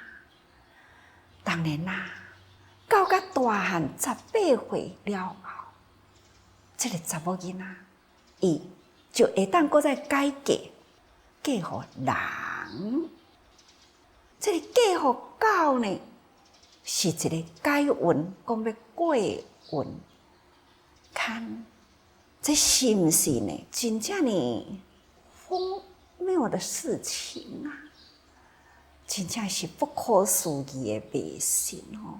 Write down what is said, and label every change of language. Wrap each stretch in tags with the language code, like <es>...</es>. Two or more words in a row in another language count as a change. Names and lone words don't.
<nan>当然啦，到甲大汉18岁了后，即个查某囡仔，伊就会当搁再改嫁，嫁互人。即个嫁互狗呢，是一个改运，讲要过运。看，这是毋是呢？真正呢荒谬的事情啊！真正是不可思议的迷信哦！</nan>